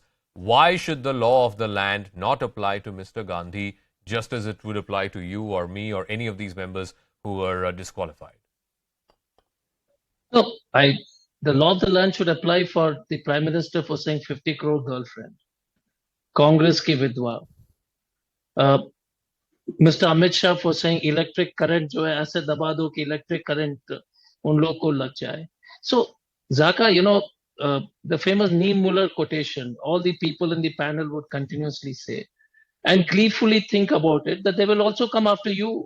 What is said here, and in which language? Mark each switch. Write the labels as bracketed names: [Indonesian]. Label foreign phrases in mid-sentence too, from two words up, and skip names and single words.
[English] Why should the law of the land not apply to Mr. Gandhi just as it would apply to you or me or any of these members who were disqualified? No, the law of the land should apply for the Prime Minister for saying 50 crore girlfriend. [Hindi] Congress ki vidwa. Mr. Amit Shah [English] for saying electric current [Hindi] जो है, ऐसे दबा दो कि [English] electric current [Hindi] उन लोग को लग जाए. [English] So, Zaka, the famous Niemöller quotation, all the people in the panel would continuously say, and gleefully think about it, that they will also come after you.